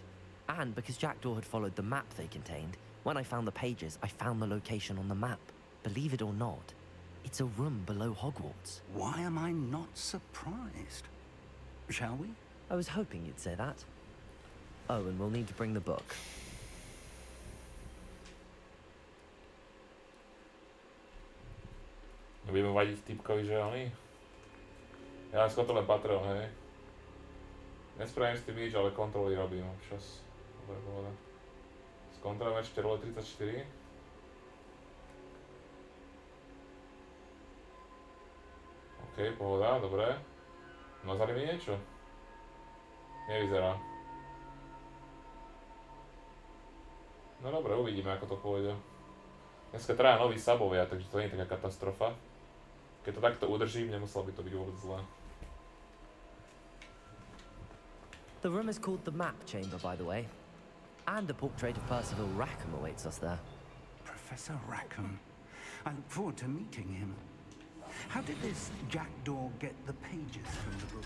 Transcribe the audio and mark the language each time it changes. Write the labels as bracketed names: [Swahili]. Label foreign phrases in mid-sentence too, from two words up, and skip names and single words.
[English] And because Jackdaw had followed the map they contained, when I found the pages, I found the location on the map. Believe it or not, it's a room below Hogwarts. Why am I not surprised? Shall we? I was hoping you'd say that. Oh, and we'll need to bring the book. [Slovak] Budeme vadiť typkovi, že oni? Ja len skontrolujem Patreon, hej. Nespravím s tým nič, ale kontroly robím občas. Dobre, pohoda. Skontrolujeme ešte role 34. OK, pohoda, dobre. Nazali mi niečo? Nevyzerá. No dobre, uvidíme, ako to pôjde. Dneska traja noví sabovia, takže to nie je taká katastrofa. Keď to takto udržím, nemuselo by to byť vôbec zlé. [English] The room is called the Map Chamber, by the way. And a portrait of Percival Rackham awaits us there. Professor Rackham. I look forward to meeting him. How did this Jackdaw get the pages from the book?